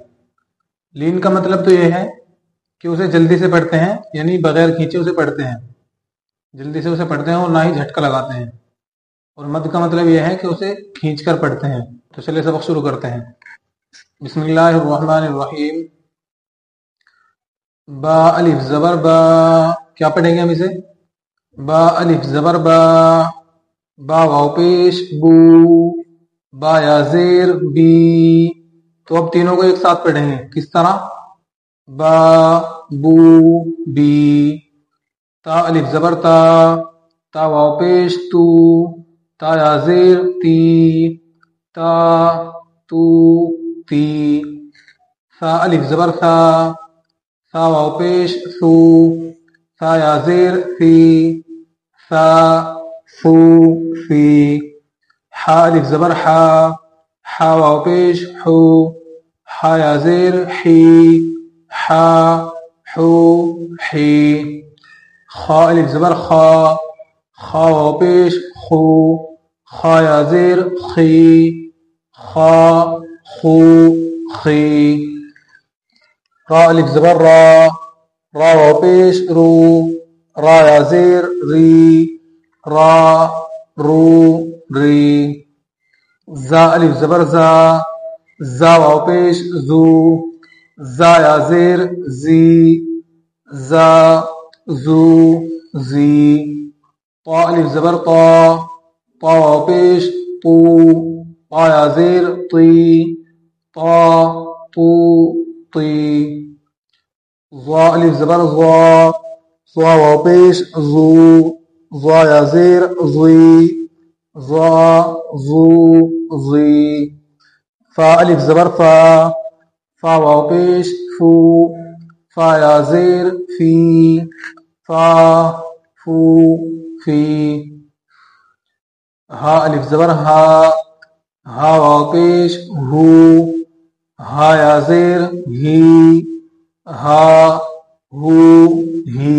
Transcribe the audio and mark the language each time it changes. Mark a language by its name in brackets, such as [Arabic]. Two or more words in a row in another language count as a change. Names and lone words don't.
[Urdu] لین کا مطلب تو یہ ہے کہ اسے جلدی سے پڑھتے ہیں، یعنی بغیر کھینچے اسے پڑھتے ہیں، جلدی سے اسے پڑھتے ہیں اور نہ ہی جھٹکا لگاتے ہیں۔ اور مد کا مطلب یہ ہے کہ اسے کھینچ کر پڑھتے ہیں۔ تو چلیے سبق شروع کرتے ہیں۔ [Arabic] بسم اللہ الرحمن الرحیم۔ [Urdu] با الف زبر با، کیا پڑھیں گے ہم اسے؟ با الف زبر با، با واو پیش بو، با یا زیر بی۔ تو اب تینوں کو ایک ساتھ پڑھیں گے، کس طرح؟ با بو بی۔ تا الف زبر تا، تا واو پیش تو، تا یا زیر تی، تا تو تی۔ سا الف زبر سا، سا واو پیش سو، سا یا زیر سی، سا سو سی۔ حا الف زبر حا، حا واو پیش حو، حا یا زیر حی، حا حو حی۔ خا الف زبر خا، خا واو پیش خو، خا یا زیر خی، خا خو خی۔ را الف زبر را، را واو پیش رو، را یا زیر ری، را رو ری۔ زا الف زبر زا، زا واو پیش زو، زا یا زیر زی، زا زو زی۔ طا الف زبر طا، طا واو پیش طو، طا یا زیر طی، طا طو طی۔ ضا الف زبر ضا، ضا واو پیش ضو، ضا یا زیر ضی، ضا ضو ضی۔ فا الف زبر فا، فا واو پیش فو، فا یا زیر فی، فا فو فی۔ ہا الف زبر ہا، ہا واو پیش ہو، ہا یا زیر ہی، ہا ہو ہی۔